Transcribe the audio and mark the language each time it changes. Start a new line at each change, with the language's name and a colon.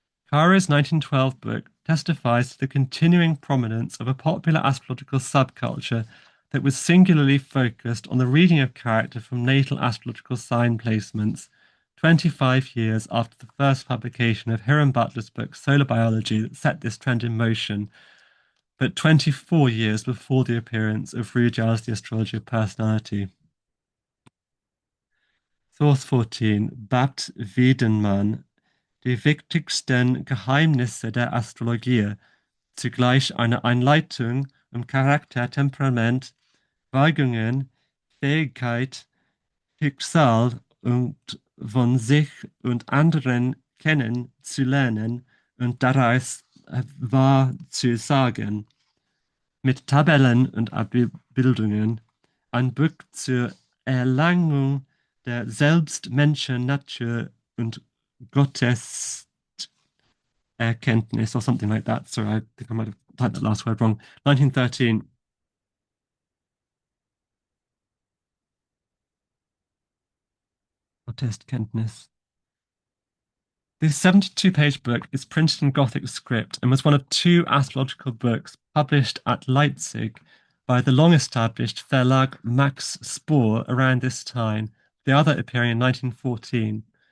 English: Caro's 1912 book testifies to the continuing prominence of a popular astrological subculture that was singularly focused on the reading of character from natal astrological sign placements, 25 years after the first publication of Hiram Butler's book Solar Biology that set this trend in motion, but 24 years before the appearance of Rudyard's The Astrology of Personality.
German: Source 14, Bapt Wiedemann, Die wichtigsten Geheimnisse der Astrologie, zugleich eine Einleitung Charakter, Temperament, Neigungen, Fähigkeit, Schicksal und von sich und anderen kennen zu lernen und daraus wahr zu sagen. Mit Tabellen und Abbildungen ein Buch zur Erlangung der Selbstmenschen-Natur und Gotteserkenntnis,
English: or something like that. Sorry, I think I might have typed that last word wrong. 1913. Gotteskenntnis. This 72-page book is printed in Gothic script and was one of two astrological books published at Leipzig by the long-established Verlag Max Spohr around this time, the other appearing in 1914.